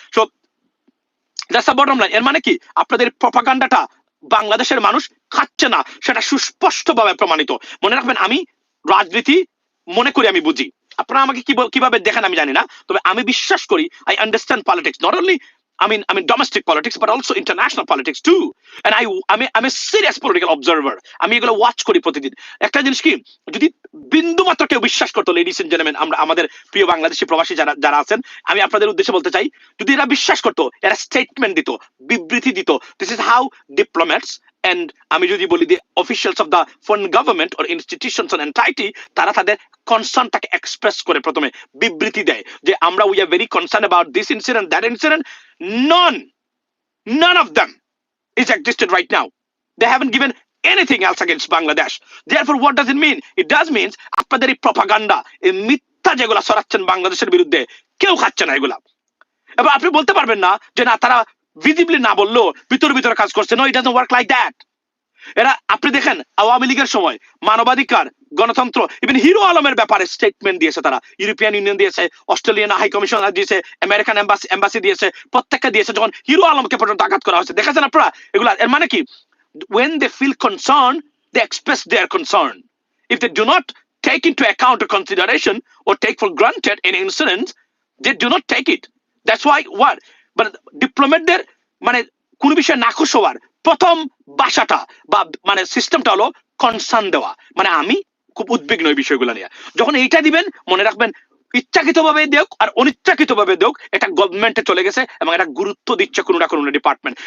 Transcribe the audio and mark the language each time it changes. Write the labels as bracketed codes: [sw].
[en] So that's the bottom line. [bn] এর মানে কি আপনাদের প্রপাগান্ডাটা বাংলাদেশের মানুষ খাচ্ছে না, সেটা সুস্পষ্টভাবে প্রমাণিত। মনে রাখবেন, আমি রাজনীতি মনে করি আমি বুঝি, আপনারা আমাকে কিভাবে দেখেন আমি জানি না, তবে আমি বিশ্বাস করি [en] I understand politics, not only I mean domestic politics, but also international politics too. And I'm a serious political observer. [bn] আমি এগুলো ওয়াচ করি প্রতিদিন। একটা জিনিস কি, যদি বিন্দু মাত্র কেউ বিশ্বাস করতো, [en] ladies and gentleman, [bn] আমরা আমাদের প্রিয় বাংলাদেশি প্রবাসী যারা যারা আছেন, আমি আপনাদের উদ্দেশ্যে বলতে চাই, যদি এরা বিশ্বাস করতো, এরা স্টেটমেন্ট দিত, বিবৃতি দিত, [en] this is how diplomats and [bn] আমি যদি বলি [en] the officials of the foreign government or institutions or entity, [bn] তারা তাদের কনসার্নটাকে এক্সপ্রেস করে প্রথমে বিবৃতি দেয় যে আমরা [en] we are very concerned about this incident, that incident. None of them is existed right now. They haven't given anything else against Bangladesh. Therefore, what does it mean? It does means [bn] আপনাদের এই propaganda, এই মিথ্যা যেগুলা ছড়াচ্ছেন বাংলাদেশের বিরুদ্ধে, কেউ খাচ্ছে না এগুলা। এবার আপনি বলতে পারবেন না যে না, তারা ভিজিবলি না বললেও ভিতর ভিতরে কাজ করছে। [en] No, it doesn't work like that. [bn] এরা, আপনি দেখেন আওয়ামী লীগের সময় মানবাধিকার, গণতন্ত্র, ইভেন হিরো আলমের ব্যাপারে স্টেটমেন্ট দিয়েছে তারা, ইউরোপিয়ান ইউনিয়ন দিয়েছে, অস্ট্রেলিয়ান হাই কমিশনার দিয়েছে, আমেরিকান এম্বাসি দিয়েছে, প্রত্যেকটা দিয়েছে, যখন হিরো আলমকে পর্যন্ত আঘাত করা হয়েছে। দেখেছেন আপনারা এগুলা? এর মানে কি, [en] when they feel concern, they express their concern. If they do not take into account or consideration or take for granted any incident, they do not take it. That's why what? [bn] But ডিপ্লোমেটদের মানে কোন বিষয়ে নাখুশ হওয়ার প্রথম ভাষাটা বা মানে সিস্টেমটা হলো কনসার্ন দেওয়া, মানে আমি খুব উদ্বিগ্ন এই বিষয়গুলো নিয়ে। যখন এইটা দিবেন, মনে রাখবেন, ইচ্ছাকৃতভাবে দেখ আর অনিচ্ছাকৃতভাবে দেখ, এটা গভর্নমেন্টে চলে গেছে এবং এটা গুরুত্ব দিচ্ছে কোনো না কোনো ডিপার্টমেন্ট।